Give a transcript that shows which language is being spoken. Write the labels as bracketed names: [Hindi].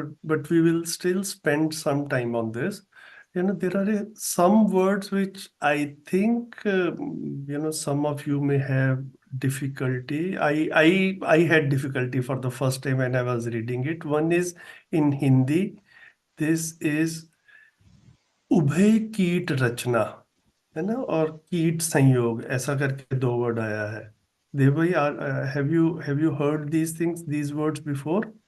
[English] But we will still spend some time on this. There are some words which I think some of you may have difficulty. I had difficulty for the first time when I was reading it. One is in Hindi. This is [Hindi] उभय कीट रचना, है ना, और कीट संयोग, ऐसा करके 2 word आया है. [English] देव भाई, have you heard these things, these words before?